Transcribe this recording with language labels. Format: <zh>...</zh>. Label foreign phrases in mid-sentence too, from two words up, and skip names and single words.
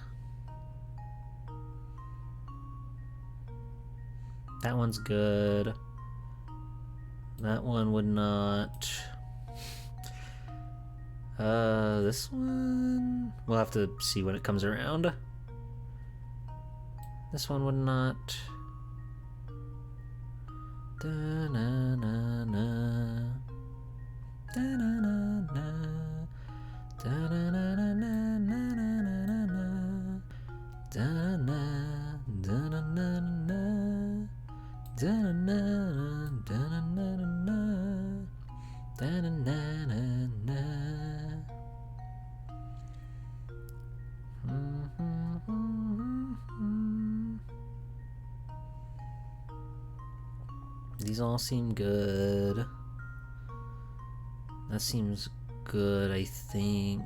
<en>That one's good. That one would not. This one? We'll have to see when it comes around. This one would not. Da-na-na-na. Da-na-na-na. Da-na-na-na-na-na-na-na. Da-na, da-na-na-na. Da-na-na, da-na-na-na. Da-na-na-na-na. These all seem good. That seems good, I think.</en>